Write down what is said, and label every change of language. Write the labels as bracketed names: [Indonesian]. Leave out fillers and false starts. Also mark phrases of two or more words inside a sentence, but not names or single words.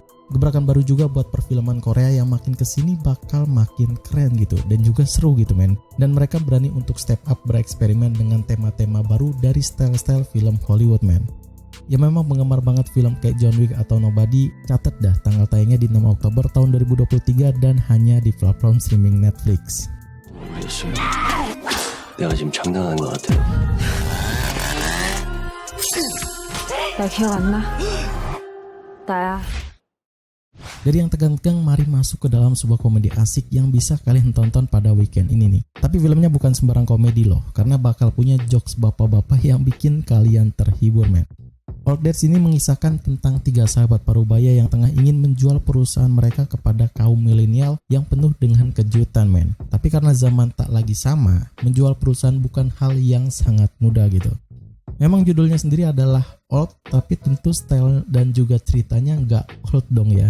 [Indonesian] Gebrakan baru juga buat perfilman Korea yang makin kesini bakal makin keren gitu dan juga seru gitu men. Dan mereka berani untuk [English] step up [Indonesian] bereksperimen dengan tema-tema baru dari style-style film Hollywood men. Ya memang penggemar banget film kayak John Wick atau Nobody, catat dah tanggal tayangnya di 6 Oktober tahun 2023 dan hanya di platform streaming Netflix. [Korean] 내가 지금 장난하는 것 같아. 나 기억 안 나? 나야. [Indonesian] Dari yang tegang-tegang, mari masuk ke dalam sebuah komedi asik yang bisa kalian tonton pada weekend ini nih. Tapi filmnya bukan sembarang komedi loh, karena bakal punya jokes bapak-bapak yang bikin kalian terhibur men. Old Dads ini mengisahkan tentang 3 sahabat parubaya yang tengah ingin menjual perusahaan mereka kepada kaum milenial yang penuh dengan kejutan men. Tapi karena zaman tak lagi sama, menjual perusahaan bukan hal yang sangat mudah gitu. Memang judulnya sendiri adalah old, tapi tentu style dan juga ceritanya nggak old dong ya.